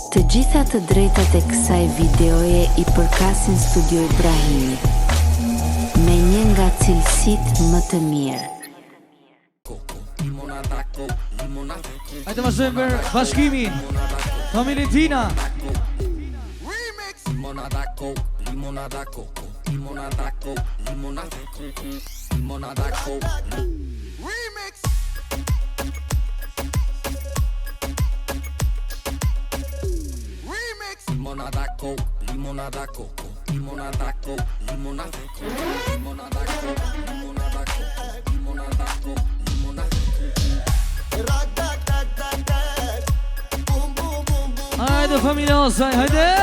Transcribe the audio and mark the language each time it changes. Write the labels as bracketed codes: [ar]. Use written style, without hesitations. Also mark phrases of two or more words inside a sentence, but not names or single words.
[sq] gjitha të drejtat e kësaj videoje I përkasin Studio Ibrahimi, me një nga cilësitë më të mirë. Hajde vazhdojmë për bashkimin Familje Tina. [es] Limonada coke, limonada coco, limonada coke, limonada coco, limonada coke. [en] Remix. Remix. [es] Limonada coke, limonada coco, limonada coke, limonada coco, limonada coke, limonada coco, limonada coke, limonada coco. [sq] Hajde familja Osaj, hajde.